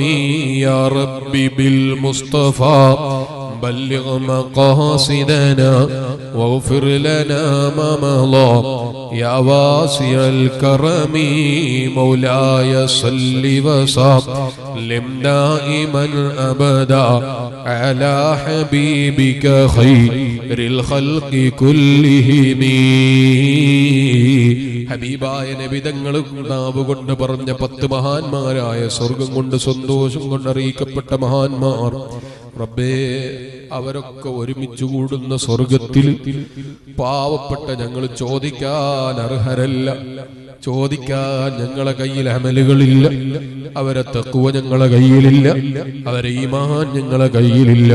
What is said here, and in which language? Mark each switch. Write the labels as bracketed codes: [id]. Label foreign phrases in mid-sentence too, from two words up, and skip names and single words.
[ar] يا ربي بالمصطفى بلغ مقاصدنا واغفر لنا ما مضى يا واسع الكرم. مولاي صل وسلم دائما أبدا على حبيبك خير الخلق كلهم. [ml] ഹബീബായ നബി തങ്ങൾ നാവ് കൊണ്ട് പറഞ്ഞ 10 മഹാന്മാരായ സ്വർഗം കൊണ്ട് സന്തോഷം കൊണ്ട് അറിയിക്കപ്പെട്ട മഹാന്മാർ, റബ്ബേ അവരൊക്കെ ഒരുമിച്ച് കൂടുന്ന സ്വർഗത്തിൽ പാവപ്പെട്ട ഞങ്ങൾ ചോദിക്കാൻ അർഹരല്ല, ചോദിക്കാൻ ഞങ്ങളെ കയ്യിൽ അമലുകളില്ല, അവരെ തഖ്വ ഞങ്ങളെ കയ്യിലില്ല, അവരെ ഈമാൻ ഞങ്ങളെ കയ്യിലില്ല.